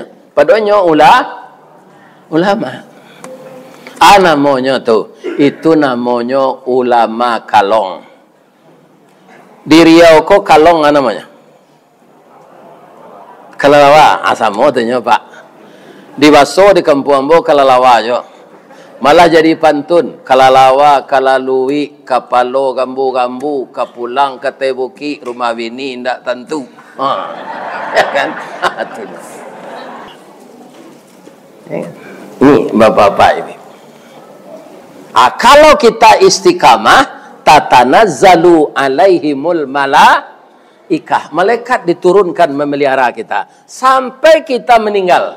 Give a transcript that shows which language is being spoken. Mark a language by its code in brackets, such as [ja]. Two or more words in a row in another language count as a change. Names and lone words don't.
[id] Padahal ulama. Namanya tuh. Itu namanya ulama kalong. Di Riau kok kalong namanya? [min] Kalalawa. Asamo tanya Pak. Di Baso di Kampung Ambo kalalawa jo. [id] Malah jadi pantun. [min] Kalalawa, kalalui, kapalo, gambu-gambu, kapulang, katebuki, rumah bini, ndak tentu. [id] Ya kan? Ini bapak-bapak ini. Kalau kita istiqamah, [ar] تتنزل عليهم الملائكة. [id] Malaikat diturunkan memelihara kita sampai kita meninggal.